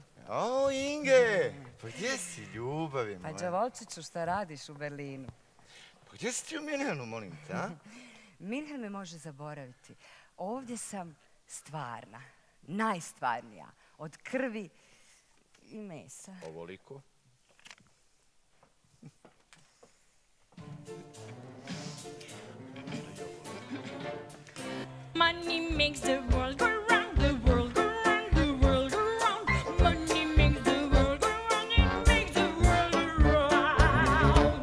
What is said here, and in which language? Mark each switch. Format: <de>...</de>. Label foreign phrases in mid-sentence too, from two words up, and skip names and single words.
<hr>O, Inge! Pa gdje si, ljubavi moja? Pa đavolčiću, šta radiš u Berlinu? Pa gdje si ti u Minhenu, molim te, a? Minhen me može zaboraviti. Ovdje sam stvarna, najstvarnija, od krvi i mesa. Ovoliko?</hr> <en>Money makes the world go round, the world go round, the world go round. Money makes the world go round, it makes the world go round.</en>